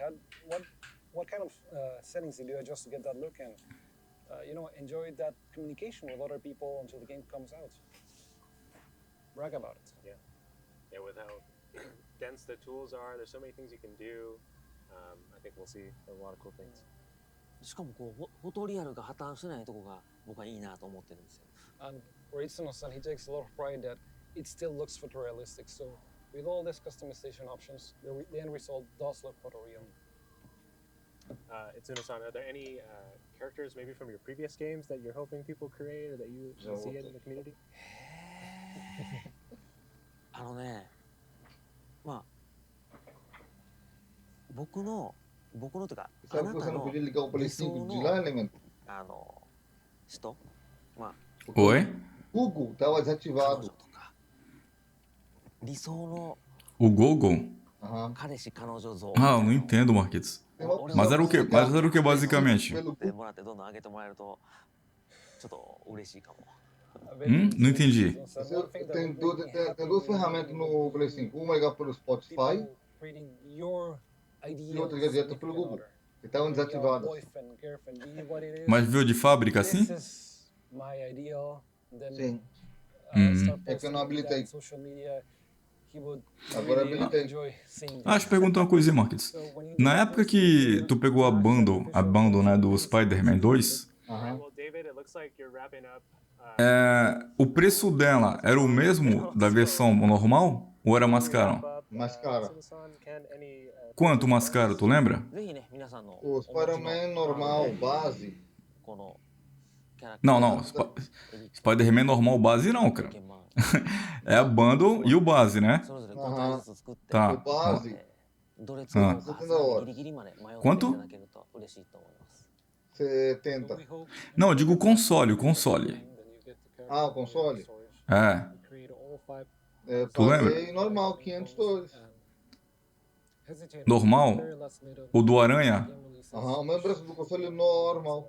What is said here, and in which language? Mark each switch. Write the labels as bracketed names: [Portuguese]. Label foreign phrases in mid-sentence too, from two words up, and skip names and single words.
[English] What kind of settings did you adjust to get that look? And enjoy that communication with other people until the game comes out. Brag about it. Yeah, with how dense the tools are, there's so many things you can do. I think we'll see a lot of cool things. [Japanese] しかもこうフォトリアルが破綻しないとこが僕はいいなと思ってるんですよ。 [English] And for Itsuno-san, he takes a lot of pride that it still looks photorealistic. So with all these customization options, the end result does look photoreal. Itsuno-san, are there any characters maybe from your previous games that you're hoping people create or that you see it in the community? [Japanese] まあ僕のというかあ [Portuguese] Sabe [Japanese] な [Portuguese] que [Japanese] た [Portuguese] você não [Japanese] の [Portuguese] podia ligar o Play [Japanese] 理想 [Portuguese] 5 de [Japanese] の [Portuguese] lá, Elemento? [Japanese] 人、まあ [Portuguese] Oi? Google tava [Japanese] 彼 [Portuguese] desativado. [Japanese] 女とか理想の [Portuguese] O Google? [Japanese] 彼氏彼女像 [Portuguese] Ah, eu não entendo, Marquitos. Tem uma opção Mas era o pra quê? ligar Mas era o que o Play 5 basicamente? pelo [Japanese] でもらってどんどん上げてもらえるとちょっと嬉しいかも。 [Portuguese] Não entendi. Tem duas ferramentas no Play 5. Uma ligar pelo Spotify e outra ligar direto pelo Google. Que estavam desativadas. Mas veio de fábrica assim? Sim. É que eu não habilitei. Agora habilitei. Ah, deixa eu perguntar uma coisinha, Marquitos. Na época que tu pegou a bundle, né, do Spider-Man 2, [English] Well, David, it looks like you're wrapping up. [Portuguese] o preço dela era o mesmo da versão normal? Ou era mais caro? Mais cara. Quanto mais caro, tu lembra? [Japanese] ぜひね皆さんの [Portuguese] O Spider-Man normal, base, [Japanese] このキャラクター [Portuguese] Não, Spider-Man normal base não, cara. [Japanese] 鍵盤 [Portuguese] É a bundle e o base, né? [Japanese] それぞれ5体ずつ作って [Portuguese] Tá. o base, [Japanese] どれ使おうか [Portuguese] Ah. [Japanese] ギリギリまで迷ってい [Portuguese] Quanto? [Japanese] ただけると嬉しいと思います。 [Portuguese] 70. Não, eu digo console, o console. Ah, o console? É. Eu Tu lembra? paguei normal, $500. Normal? O do Aranha? O mesmo preço do console normal.